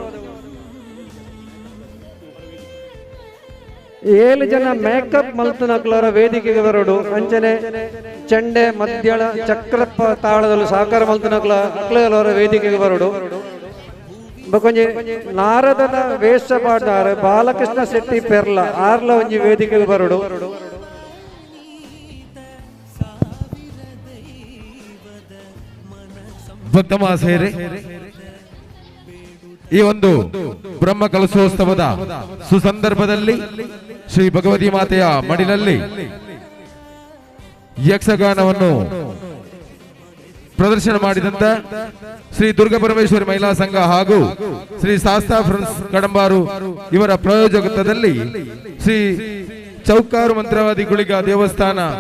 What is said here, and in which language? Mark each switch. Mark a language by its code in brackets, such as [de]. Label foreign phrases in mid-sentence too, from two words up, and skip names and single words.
[tcy] 7 ಜನ ಮೇಕಪ್ ಮಲ್ತನಕ್ಲರ ವೇದಿಕೆಗೆ ಬರೋಡು ಅಂಚನೆ ಚಂಡೆ ಮಧ್ಯಳ ಚಕ್ರಪ್ಪ ತಾಳದಲ್ಲಿ ಸಾಕಾರ ಮಲ್ತನಕ್ಲ ಅಕ್ಲವರ ವೇದಿಕೆಗೆ ಬರೋಡು ಕೊಂಚ ನಾರದನ ವೇಷ ಪಾಡ್ದಾರ ಬಾಲಕೃಷ್ಣ ಶೆಟ್ಟಿ ಪೆರ್ಲ ಆರ್ಲ ಒಂಜಿ ವೇದಿಕೆಗೆ ಬರೋಡು. [kn] ಭಕ್ತ ಮಹಾಶಯರೇ, ಈ ಒಂದು ಬ್ರಹ್ಮ ಕಲಶೋತ್ಸವದ ಸುಸಂದರ್ಭದಲ್ಲಿ ಶ್ರೀ ಭಗವತಿ ಮಾತೆಯ ಮಡಿಲಲ್ಲಿ ಯಕ್ಷಗಾನವನ್ನು ಪ್ರದರ್ಶನ ಮಾಡಿದಂತ ಶ್ರೀ ದುರ್ಗಾ ಪರಮೇಶ್ವರಿ ಮಹಿಳಾ ಸಂಘ ಹಾಗೂ ಶ್ರೀ ಶಾಸ್ತಾ ಫ್ರೆಂಡ್ಸ್ ಕಡಂಬಾರು ಇವರ ಪ್ರಾಯೋಜಕತ್ವದಲ್ಲಿ ಶ್ರೀ ಚೌಕಾರು ಮಂತ್ರವಾದಿ ಗುಳಿಗ ದೇವಸ್ಥಾನ